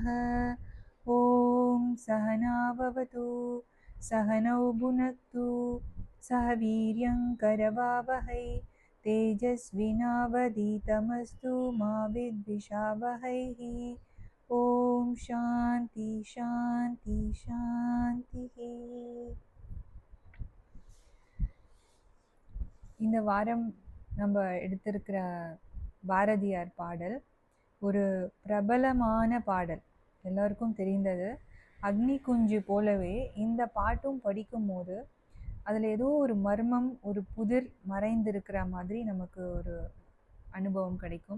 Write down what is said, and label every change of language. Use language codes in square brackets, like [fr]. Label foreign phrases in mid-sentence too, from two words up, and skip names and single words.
[sa] ॐ सहना भवतु सहनौ भुनक्तु सह वीर्यं करवावहै तेजस्विनावधीतमस्तु मा विद्विषावहैः। ॐ शान्ति शान्ति शान्तिः। [ta] இந்த வாரம் நம்ம எடுத்திருக்கிற பாரதியார் பாடல் ஒரு பிரபலமான பாடல், எல்லாருக்கும் தெரிந்தது. அக்னி குஞ்சு போலவே இந்த பாட்டும் படிக்கும்போது அதில் ஏதோ ஒரு மர்மம், ஒரு புதிர் மறைந்திருக்கிற மாதிரி நமக்கு ஒரு அனுபவம் கிடைக்கும்.